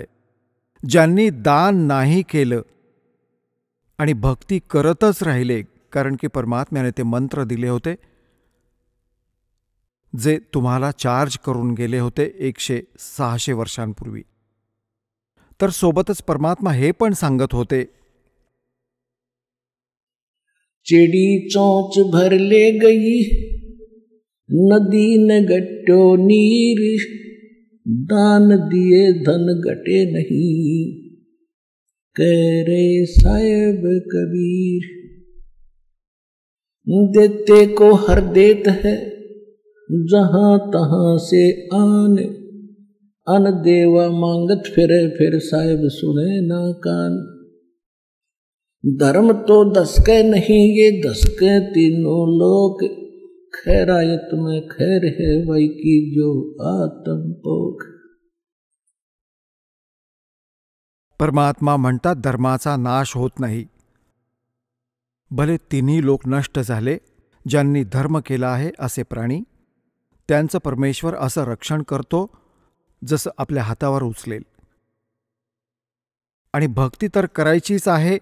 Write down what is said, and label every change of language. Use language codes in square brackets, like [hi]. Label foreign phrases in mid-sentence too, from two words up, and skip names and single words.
[mr] ज्यांनी दान नाही केलं आणि भक्ती करतच राहिले, कारण की परमात्म्याने ते मंत्र दिले होते जे तुम्हाला चार्ज करून गेले होते 100-600 वर्षांपूर्वी. तर सोबतच परमात्मा हे पण सांगत होते, [hi] चिड़ी चोंच भर ले गई नदी न गट्टो नीर, दान दिए धन घटे नहीं, कह रे साहेब कबीर। देते को हर देत है जहां तहां से आन, अन देवा मांगत फिरे फिर साहेब सुने ना कान। धर्म तो 10 के नहीं ये 10 के तीनों लोक, खैरायत में खैर है वही की जो आत्म पोख। [mr] परमात्मा म्हणतात धर्माचा नाश होत नाही. भले 3 लोक नष्ट झाले, ज्यांनी धर्म केला आहे असे प्राणी, त्यांचं परमेश्वर असं रक्षण करतो जसं आपल्या हातावर उचलेल. आणि भक्ती तर करायचीच आहे.